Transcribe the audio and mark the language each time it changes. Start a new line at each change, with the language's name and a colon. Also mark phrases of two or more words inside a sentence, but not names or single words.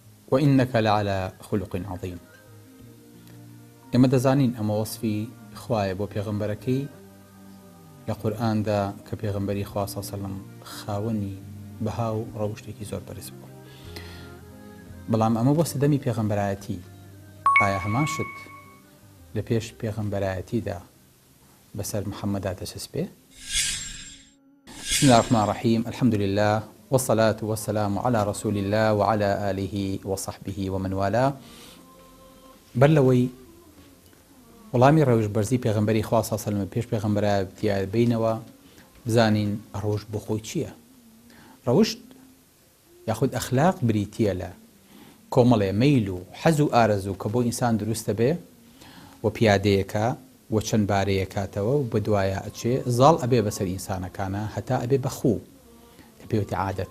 Arabic: وإنك لعلى خلق عظيم.
Central Kurdish: ئێمە دەزانین ئەمە وەصفی خوایە بۆ پێغەمبەرەکەی لە قورئاندا کە پێغەمبەری خوا
Arabic: صلی الله علیه و سلم
Central Kurdish: خاوەنی بەها و ڕەوشتێکی زۆر بەرز بوو. بەڵام ئەمە بۆ سەدەمی پێغەمبەرایەتی ئایا هەمان شت لە پێش پێغەمبەرایەتیدا بەسەر محەممەدا دەچەسبێ؟
Arabic: بسم الله الرحمن الرحيم. الحمد لله والصلاة والسلام على رسول الله وعلى آله وصحبه ومن والاه.
Central Kurdish: بەرلەوەی وەڵامی ڕەوش بەرزی پێغەمبەری خوا
Arabic: صلی الله علیه و سلم
Central Kurdish: پێش پێغەمبەرایەتیە بینەوە بزانین ڕەوشت بۆ خۆی چییە؟ ڕەوشت یاخود ئەخلاق بریتیە لە کۆمەڵێ مەیل و حەز و ئارەزوو کە بۆ ئینسان دروستە بێ و پیادەیەکە و چەند بارەیەکاتەوە و بەدوایە ئەچێ زاڵ ئەبێ بەسەر ئینسانەکانە هەتا ئەبێ بەخوو کە پێوتی عادەت.